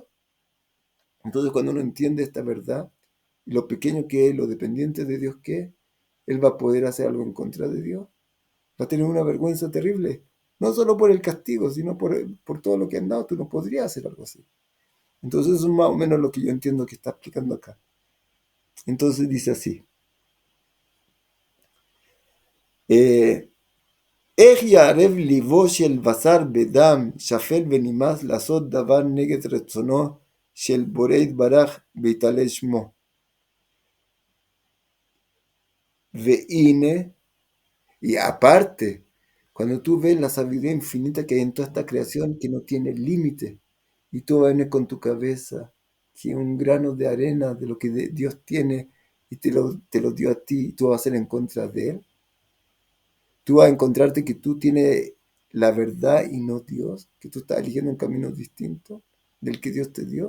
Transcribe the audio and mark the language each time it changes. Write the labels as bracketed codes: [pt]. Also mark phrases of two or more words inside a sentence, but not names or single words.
[es] Entonces cuando uno entiende esta verdad, lo pequeño que es, lo dependiente de Dios que es, él va a poder hacer algo en contra de Dios. Va a tener una vergüenza terrible. No solo por el castigo, sino por todo lo que han dado. Tú no podrías hacer algo así. Entonces eso es más o menos lo que yo entiendo que está explicando acá. Entonces dice así. [he] איך יערב ליבו של בשר בדם, שפל ונמאס לעשות דבר נגד רצונו של בורא יתברך ויתעלה שמו. והנה, [es] y aparte, cuando tú ves la sabiduría infinita que hay en toda esta creación que no tiene límite, y tú vienes con tu cabeza, que un grano de arena de lo que Dios tiene, y te lo dio a ti, y tú vas a hacer en contra de Él, tú vas a encontrarte que tú tienes la verdad y no Dios, que tú estás eligiendo un camino distinto del que Dios te dio.